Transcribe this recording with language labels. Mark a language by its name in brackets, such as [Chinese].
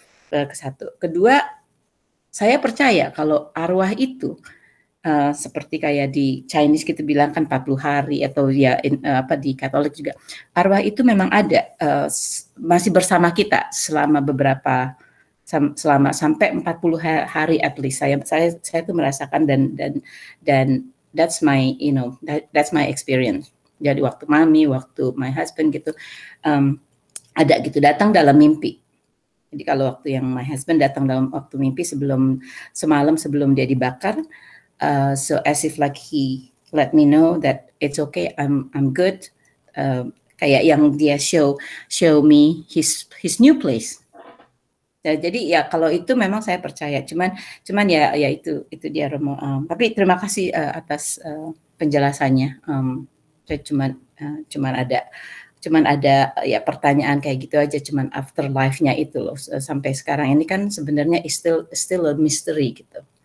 [Indonesian] Kesatu. Kedua, saya percaya kalau arwah itu seperti kayak di Chinese kita bilang kan 40 hari atau ya di Katolik juga arwah itu memang ada masih bersama kita selama sampai 40 hari [English] at least [Indonesian] saya tuh merasakan dan [English] that's my that's my experience. [Indonesian] Jadi waktu mami, waktu [English] my husband [Indonesian] gitu ada gitu datang dalam mimpi. Jadi kalau waktu yang [English] my husband [Indonesian] datang dalam waktu mimpi semalam sebelum dia dibakar. [English] So as if like he let me know that it's okay, I'm good. [Indonesian] Kayak yang dia [English] show me his new place. [Indonesian] Jadi ya kalau itu memang saya percaya. Cuman ya itu dia Romo. Tapi terima kasih atas penjelasannya. Saya cuman ada ya pertanyaan kayak gitu aja. Cuman afterlife-nya itu loh sampai sekarang ini kan sebenarnya [English] still a mystery [Indonesian] gitu.